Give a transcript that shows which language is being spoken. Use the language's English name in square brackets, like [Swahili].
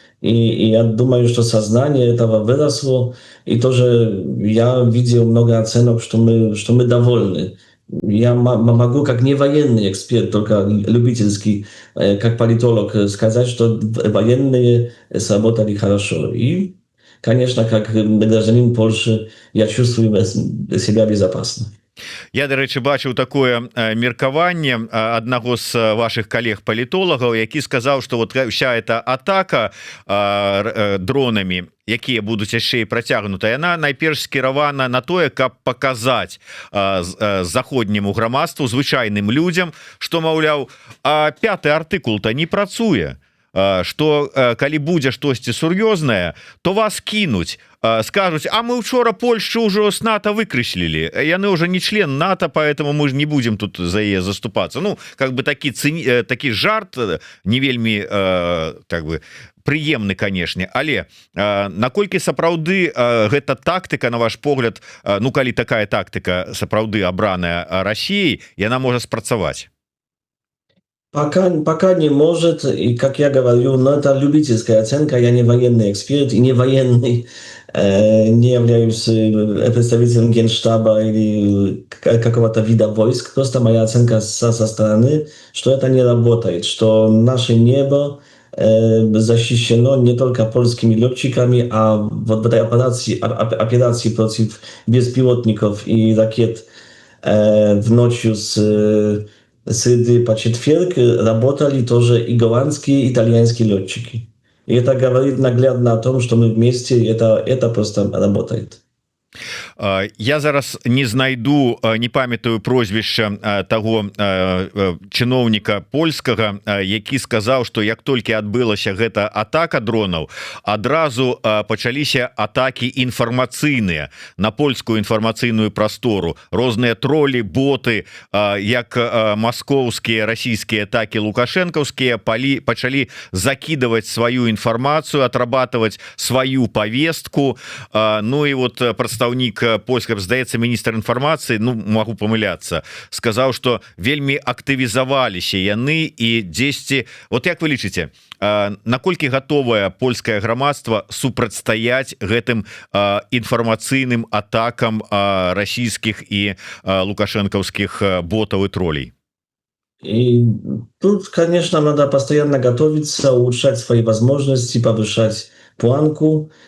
[Russian] И я думаю, что сознание этого выросло, и тоже я видел много оценок, что мы довольны. Я могу как не военный эксперт, только любительский, как политолог, сказать, что военные сработали хорошо. И, конечно, как гражданин Польши, я чувствую себя безопасно. [Belarusian] Я, дарэчы, бачыў такое меркаванне аднаго з ваших калег-палітолагаў, які сказаў, што [Russian] вот вся эта [Belarusian] атака дронамі, якія будуць яшчэ і працягнута, яна найперш скіравана на тое, каб паказаць заходняму грамадству, звычайным людзям, што, маўляў, 5-й артыкул-то не працуе, што калі будзе штосьці сур'ёзнае, то вас кінуць, скажуць: а мы учора Польшу ўжо с НАТО выкрэслілі, яны уже не член НАТО, [Russian] поэтому мы ж не будем тут [Belarusian] за яе заступацца. Ну, как бы такі жарт не вельмі как бы прыемны, канешне, але наколькі сапраўды гэта тактыка, на ваш погляд, ну калі такая тактыка сапраўды абраная Россией, яна можа спрацаваць? [Russian] Пока не может, и, как я говорю, но это любительская оценка, я не военный эксперт и не военный, не являюсь представителем Генштаба или какого-то вида войск, просто моя оценка со стороны, что это не работает, что наше небо защищено не только польскими летчиками, а вот в этой операции против беспилотников и ракет в ночью с среды по четверг работали тоже и голландские, и итальянские летчики. И это говорит наглядно о том, что мы вместе, это просто работает. [Belarusian] Я зараз не знайду, не памятаю прозвішча таго чыноўніка польскага, які сказаў, што як толькі адбылася гэта атака дронаў, адразу пачаліся атакі інфармацыйныя на польскую інфармацыйную прастору, розныя тролі, боты, як маскоўскія, расійскія, так і лукашэнкаўскія пачалі закидывать сваю інфармацыю, отрабатывать сваю повестку. Ну і вот прадстаўнік польскага, здаецца, міністр інфармацыі, ну могу памыляцца, сказаў, што вельмі актывізаваліся яны і дзесьці, вот як вы лічыце, наколькі гатовае польскае грамадства супрацьстаяць гэтым інфармацыйным атакам расійскіх і лукашэнкаўскіх ботаў и троллей? [Russian] И тут, конечно, надо постоянно готовиться, улучшать свои возможности, повышать планку.